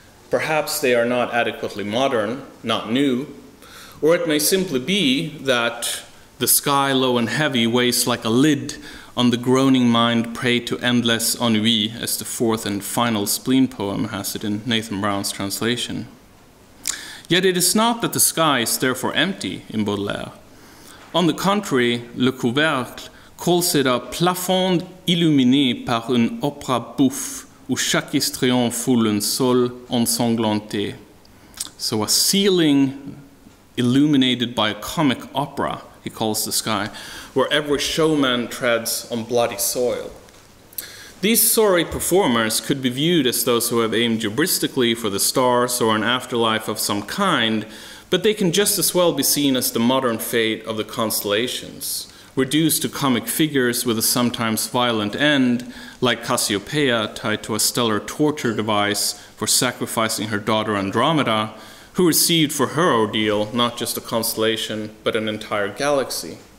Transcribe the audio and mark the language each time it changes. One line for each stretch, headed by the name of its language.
English: Perhaps they are not adequately modern, not new, or it may simply be that the sky low and heavy weighs like a lid on the groaning mind prey to endless ennui, as the fourth and final spleen poem has it in Nathan Brown's translation. Yet it is not that the sky is therefore empty in Baudelaire. On the contrary, Le Couvercle calls it a
French: plafond illuminé par une opéra bouffe, où chaque histrion foule un sol ensanglanté.
English: So a ceiling illuminated by a comic opera, he calls the sky, where every showman treads on bloody soil. These sorry performers could be viewed as those who have aimed hubristically for the stars or an afterlife of some kind, but they can just as well be seen as the modern fate of the constellations, reduced to comic figures with a sometimes violent end, like Cassiopeia tied to a stellar torture device for sacrificing her daughter Andromeda, who received for her ordeal not just a constellation, but an entire galaxy.